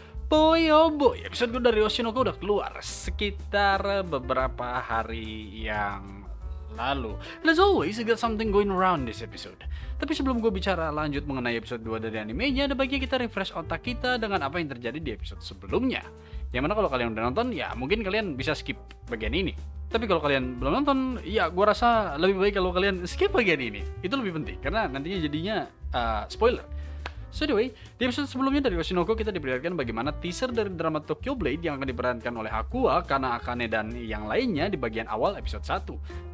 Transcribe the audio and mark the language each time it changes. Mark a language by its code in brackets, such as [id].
[en] Boy oh boy, [id] episode gue dari Oshinoko udah keluar sekitar beberapa hari yang lalu. [en] And as always, I got something going around this episode. [id] Tapi sebelum gue bicara lanjut mengenai episode 2 dari animenya, ada baiknya kita refresh otak kita dengan apa yang terjadi di episode sebelumnya. Yang mana kalau kalian udah nonton, ya mungkin kalian bisa skip bagian ini. Tapi kalau kalian belum nonton, ya gue rasa lebih baik kalau kalian skip bagian ini. Itu lebih penting, karena nantinya jadinya spoiler. So anyway, di episode sebelumnya dari Oshinoko kita diperlihatkan bagaimana teaser dari drama Tokyo Blade yang akan diperankan oleh Aqua, Kana, Akane, dan yang lainnya di bagian awal episode 1.